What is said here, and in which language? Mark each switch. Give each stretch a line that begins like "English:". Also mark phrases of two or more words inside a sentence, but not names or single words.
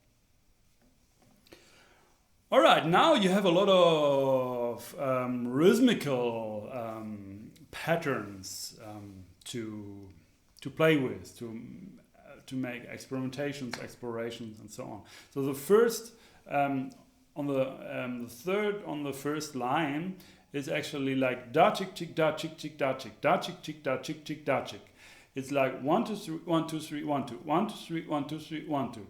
English: All right, now you have a lot of rhythmical patterns to play with, to make experimentations, explorations, and so on. So the first on the third on the first line is actually like da chick chick da chick chick da chick da chick chick da chick chick da chick. It's like 1 2 3 1 2 3 1 2 1 2 3 1 2 3 1 2.